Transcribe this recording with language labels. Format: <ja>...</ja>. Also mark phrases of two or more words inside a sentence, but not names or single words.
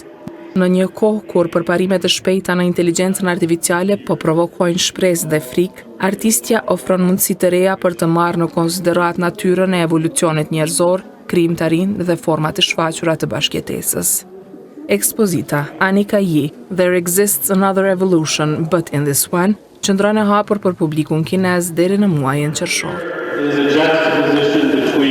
<sq>Në një kohë kur përparimet e shpejta në inteligjencën artificiale po provokojnë shpresë dhe frikë, artistja ofron mundësi të reja për të marrë në konsiderat natyrën e evolucionit njerëzor, krijimtarinë dhe format e shfaqura të bashkëjetesës. Ekspozita Anika Yi, There Exists Another Evolution, But in This One, qëndron e hapur për publikun kinez deri në muajin qershor.</sq>